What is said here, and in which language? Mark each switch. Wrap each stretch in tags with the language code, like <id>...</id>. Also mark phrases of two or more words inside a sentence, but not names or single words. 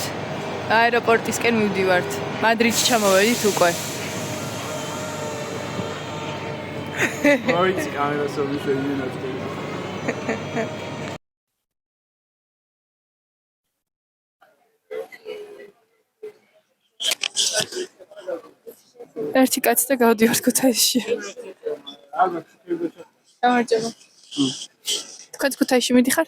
<ka>აეროპორტისკენ მივდივართ. მადრიდში ჩამოვედით უკვე.</ka> <en>Right, I'm going to</en> <ka>ერთი კაცი და გავდივართ ქუთაისში. გამარჯობა. თქვენ ქუთაისში მიდიხართ?</ka>